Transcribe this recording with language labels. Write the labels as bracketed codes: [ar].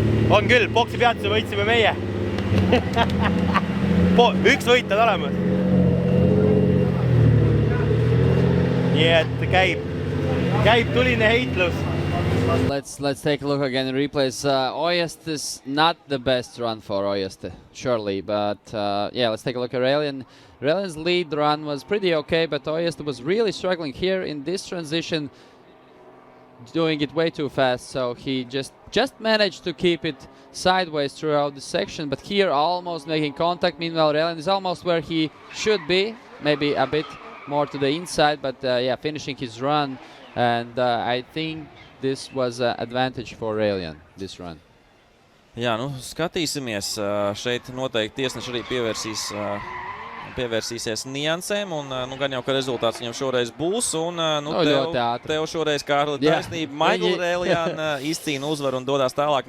[et] On küll, boksi peatuse võitsime meie. Üks võit on olemas. Nii et käib tuline heitlus. [en] Let's take a look again in replays. Ojast is not the best run for Ojast, surely, but yeah, let's take a look at Railian. Railian's lead run was pretty okay, but Ojast was really struggling here in this transition, doing it way too fast, so he just managed to keep it sideways throughout the section, but here almost making contact. Meanwhile, Railian is almost where he should be, maybe a bit more to the inside, but yeah, finishing his run, and I think this was an advantage for Railian, this run. [lv] Jā, nu skatīsimies. Šeit noteikti tiesneši arī pievērsīsies niansēm, un nu, gan jau, ka rezultāts viņam šoreiz būs, un nu, tev šoreiz, Kārli, taisnība. Michael Railian izcīna uzvaru un dodās tālāk.